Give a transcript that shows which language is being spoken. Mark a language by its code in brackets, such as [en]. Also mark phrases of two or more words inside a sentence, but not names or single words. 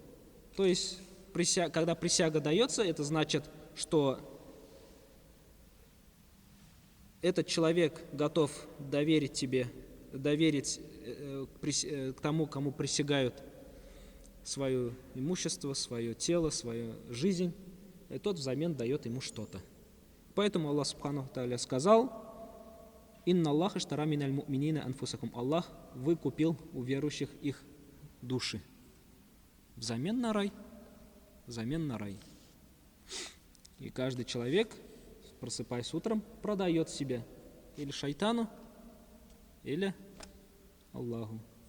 [ru] То есть, когда присяга дается, это значит, что этот человек готов доверить тебе, доверить к тому, кому присягают свое имущество, свое тело, свою жизнь, и тот взамен дает ему что-то. Поэтому [ar] الله سبحانه وتعالى [ru] сказал: [ar] «إن الله اشترى من المؤمنين أنفسكم». [ru] Аллах выкупил у верующих их души взамен на рай. Взамен на рай. И каждый человек, просыпаясь утром, продает себя или шайтану, или Аллаху.